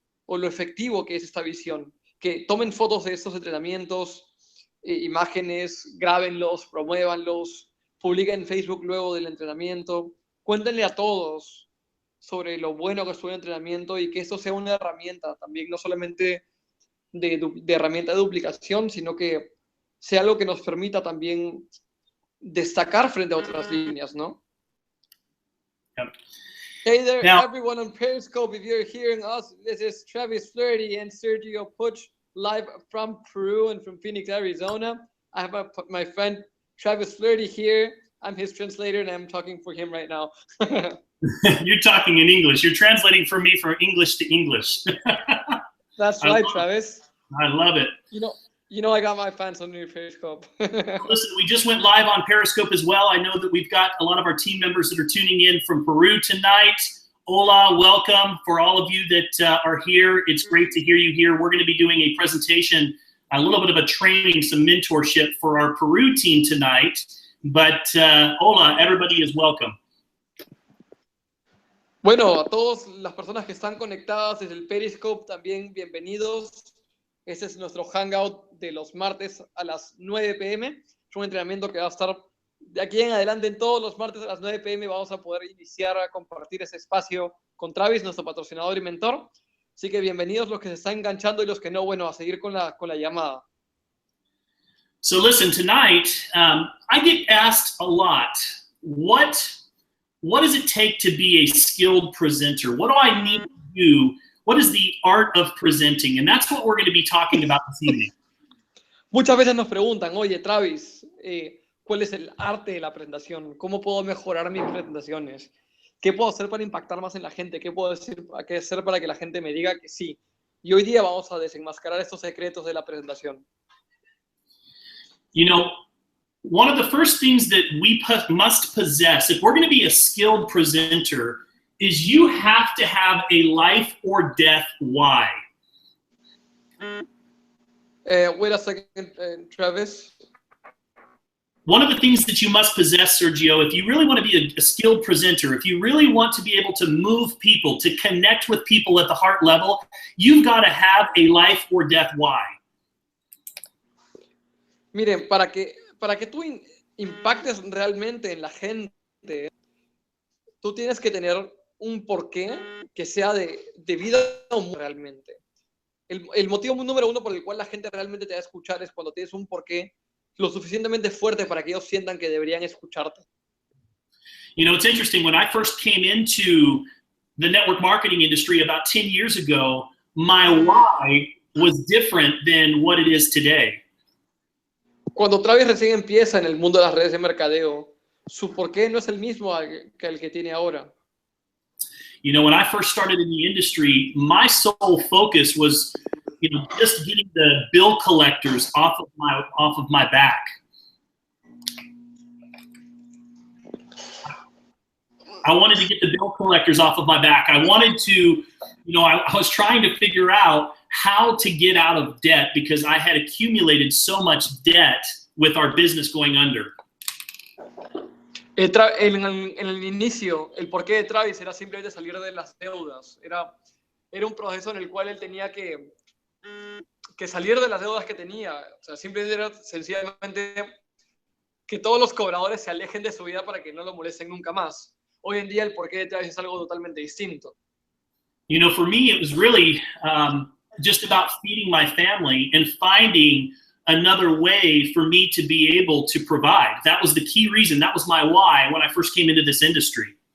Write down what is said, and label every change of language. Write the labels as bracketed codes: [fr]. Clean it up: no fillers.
[es] o lo efectivo que es esta visión, que tomen fotos de estos entrenamientos, imágenes, grábenlos, promuévanlos, publiquen en Facebook luego del entrenamiento, cuéntenle a todos sobre lo bueno que es un entrenamiento y que esto sea una herramienta también, no solamente de herramienta de duplicación, sino que sea algo que nos permita también destacar frente a otras líneas, ¿no? [en] Yep. Hey there, now, everyone on Periscope. If you're hearing us, this is Travis Flaherty and Sergio Puch live from Peru and from Phoenix, Arizona. I have my friend Travis Flaherty here. I'm his translator and I'm talking for him right now. You're talking in English. You're translating for me from English to English. That's right, Travis. I love it. You know I got my fans on your Periscope. Listen, we just went live on Periscope as well. I know that we've got a lot of our team members that are tuning in from Peru tonight. Hola, welcome for all of you that are here. It's great to hear you here. We're going to be doing a presentation, a little bit of a training, some mentorship for our Peru team tonight. But hola, everybody is welcome. [es] Bueno, a todas las personas que están conectadas desde el Periscope, también bienvenidos. Este es nuestro Hangout de los martes a las 9 p.m. Es un entrenamiento que va a estar de aquí en adelante en todos los martes a las 9 p.m. Vamos a poder iniciar a compartir ese espacio con Travis, nuestro patrocinador y mentor. Así que bienvenidos los que se están enganchando y los que no, bueno, a seguir con la llamada. [en] So listen, tonight, I get asked a lot, what does it take to be a skilled presenter? What do I need to do? What is the art of presenting? And that's what we're going to be talking about this evening. [es] Muchas veces nos preguntan, oye, Travis, ¿cuál es el arte de la presentación? ¿Cómo puedo mejorar mis presentaciones? ¿Qué puedo hacer para impactar más en la gente? ¿Qué puedo hacer para que la gente me diga que sí? Y hoy día vamos a desenmascarar estos secretos de la presentación. [en] You know, one of the first things that we must possess, if we're going to be a skilled presenter, is you have to have a life or death why. Wait a second, Travis. One of the things that you must possess, Sergio, if you really want to be a skilled presenter, if you really want to be able to move people, to connect with people at the heart level, you've got to have a life or death why. [es] Miren, para que tú impactes realmente en la gente, tú tienes que tener un porqué que sea de vida o muerte realmente. El motivo número uno por el cual la gente realmente te va a escuchar es cuando tienes un porqué lo suficientemente fuerte para que ellos sientan que deberían escucharte. [en] You know, it's interesting. When I first came into the network marketing industry about 10 years ago, my why was different than what it is today. [es] Cuando Travis recién empieza en el mundo de las redes de mercadeo, su porqué no es el mismo que el que tiene ahora. [en] You know, when I first started in the industry, my sole focus was, you know, just getting the bill collectors off of my back. I wanted to get the bill collectors off of my back. I wanted to, you know, I was trying to figure out how to get out of debt because I had accumulated so much debt with our business going under. [es] En el inicio, el porqué de Travis era simplemente salir de las deudas. Era un proceso en el cual él tenía que salir de las deudas que tenía. O sea, simplemente era sencillamente que todos los cobradores se alejen de su vida para que no lo molesten nunca más. Hoy en día el porqué de Travis es algo totalmente distinto. [en] You know, for me, it was really just about feeding my family and finding another way for me to be able to provide. That was the key reason. That was my why when I first came into this industry.